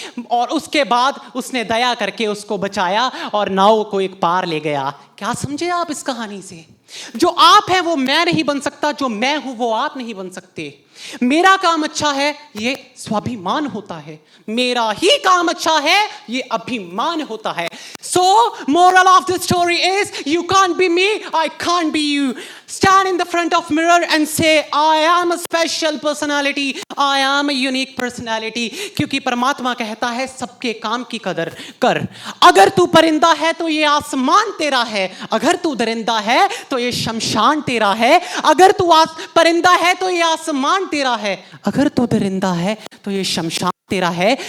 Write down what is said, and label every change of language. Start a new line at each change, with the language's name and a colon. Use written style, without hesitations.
Hindi: और उसके बाद उसने दया करके उसको बचाया और नाव को एक पार ले गया। क्या समझे आप इस कहानी से? जो आप है वो मैं नहीं बन सकता, जो मैं हूं वो आप नहीं बन सकते। मेरा काम अच्छा है ये स्वाभिमान होता है, मेरा ही काम अच्छा है ये अभिमान होता है।
English: So moral of the story is, you can't be me, I can't be you. Stand in the front of mirror and say, I am a special personality, I am a unique personality.
Hindi: क्योंकि परमात्मा कहता है सबके काम की कदर कर। अगर तू परिंदा है तो ये आसमान तेरा है, अगर तू दरिंदा है तो ये शमशान तेरा है। अगर तू परिंदा है तो ये आसमान तेरा है, अगर तू दरिंदा है तो ये शमशान तेरा है।